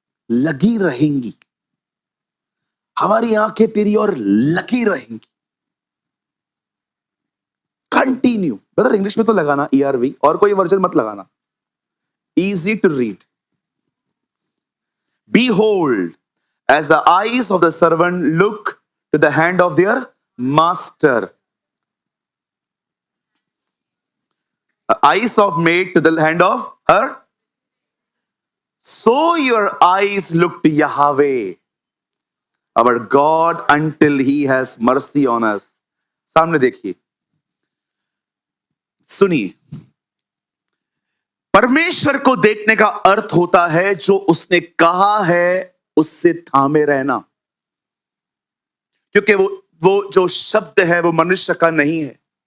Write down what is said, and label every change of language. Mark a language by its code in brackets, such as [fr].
[hi] लगी रहेंगी, हमारी आंखें तेरी और लगी रहेंगी। कंटिन्यू, ब्रदर इंग्लिश में तो लगाना ERV, और कोई वर्जन मत लगाना। [en] Easy to read. Behold, as the eyes of the servant look to the hand of their master, the eyes of maid to the hand of her, so your eyes look to Yahweh, our God, until He has mercy on us. [hi] सामने देखिए, सुनिए, परमेश्वर को देखने का अर्थ होता है जो उसने कहा है उससे थामे रहना। क्योंकि वो जो शब्द है वो मनुष्य का नहीं है।